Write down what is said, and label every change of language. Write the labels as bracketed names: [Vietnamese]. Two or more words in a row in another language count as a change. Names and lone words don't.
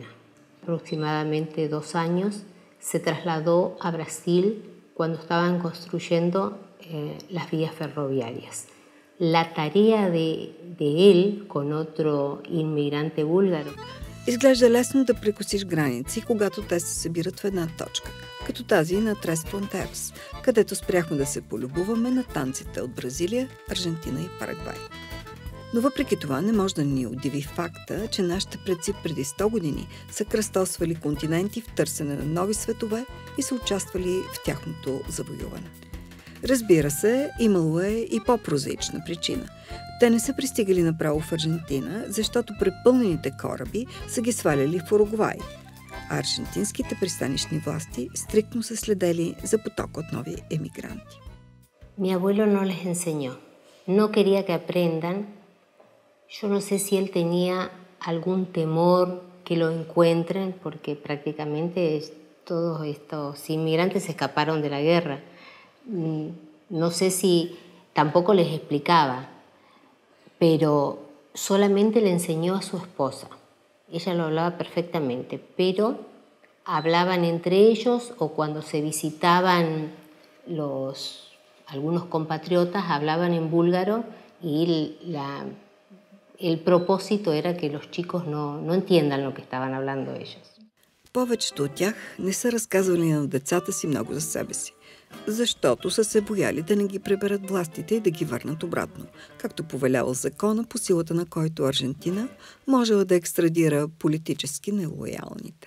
[Spanish] Aproximadamente 2 años se trasladó a Brasil cuando estaban construyendo las vías ferroviarias. La tarea de él con otro inmigrante búlgaro. [Bulgarian] Изглежда лесно да прекосиш граници, когато те се събират в една точка, като тази на Трес Фронтерс, където спряхме да се полюбуваме на танците от Бразилия, Аржентина и Парагвай. Но въпреки това не може да ни удиви факта, че нашите предци преди 100 години са кръстосвали континенти в търсене на нови светове и са участвали в тяхното завоюване. Разбира се, имало е и по-прозаична причина. Те не са пристигали направо в Аржентина, защото препълнените кораби са ги сваляли в Уругвай, а аржентинските пристанищни власти стриктно са следели за поток от нови емигранти. [Spanish] Mi abuelo no les enseñó. No quería que aprendan. Yo no sé si él tenía algún temor que lo encuentren, porque prácticamente todos estos inmigrantes escaparon de la guerra. No sé si tampoco les explicaba, pero solamente le enseñó a su esposa. Ella lo hablaba perfectamente, pero hablaban entre ellos o cuando se visitaban algunos compatriotas hablaban en búlgaro y el propósito era que los chicos no entiendan lo que estaban hablando ellos. [Bulgarian] Повечето от тях не са разказвали на децата си много за себе си, защото са се бояли да не ги приберат властите и да ги върнат обратно, както повелял закона, по силата на който Аржентина можела да екстрадира политически нелоялните.